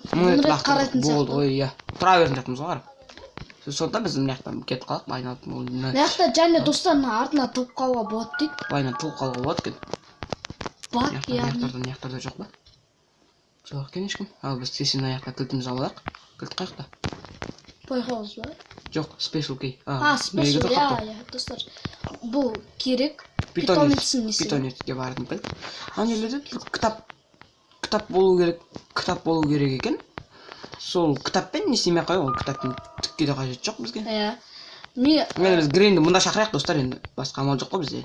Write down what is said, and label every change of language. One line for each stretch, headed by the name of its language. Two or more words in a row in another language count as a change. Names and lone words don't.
Kazakh: Мың рет лақтырған болды ғой, иә. Тұра беретін жатырмыз ғой, қарап. Сонда біз мына жақтан кетіп қалдық, айналып. Мына жақта және достардың артына туып қалуға болады дейді. Байынан туып қалуға болады екен. Бар, яғни. Мына жақтарда жоқ ба? Жоқ екен ешкім. Ал біз тесін аяқта кілтімізді алайық. Кілт қаяқта? Байқауыз ба? Жоқ,
English: special key.
Kazakh: Special, иә, достар. Бұл керек. Питомецін несі. Питомецке бардың кілт. Ана жерлерде кітап болу керек. Кітап болу керек екен. Сол кітаппен не істемей қойып, ол кітаптың түкке де қажет жоқ бізге. Иә. Енді біз Гренді мұнда шақырайық достар, енді басқа амал жоқ қой бізде.